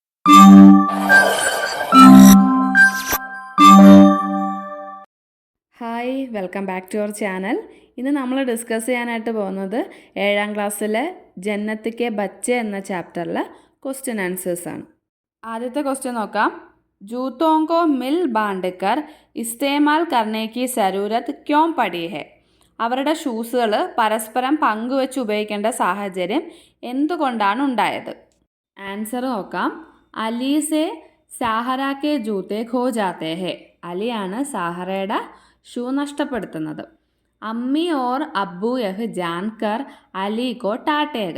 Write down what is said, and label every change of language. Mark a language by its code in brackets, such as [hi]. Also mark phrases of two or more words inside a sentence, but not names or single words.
[en] Hi, welcome back to our channel. [ml] ഇന്ന് നമ്മൾ ഡിസ്കസ് ചെയ്യാനായിട്ട് പോകുന്നത് 7ാം ക്ലാസ്സിലെ ജന്നത്ത് കെ ബच्चे എന്ന ചാപ്റ്ററിലെ [en] question answers ആണ്. [ml] ആദ്യത്തെ ക്വസ്റ്റ്യൻ നോക്കാം. [hi] ജൂത്തോं को मिल बांट कर इस्तेमाल करने की ज़रूरत क्यों पड़ी है? [ml] അവരുടെ ഷൂസുകൾ പരസ്പരം പങ്കുവെച്ച് ഉപയോഗിക്കേണ്ട സാഹചര്യം എന്തുകൊണ്ടാണ് ഉണ്ടായത്? ആൻസർ നോക്കാം. [hi] अली से साहरा के जूते खो जाते है. [ml] അലിയാണ് സാഹറയുടെ ഷൂ നഷ്ടപ്പെടുത്തുന്നത്. [hi] अम्मी और अब्बू यह जानकर अली को डांटते.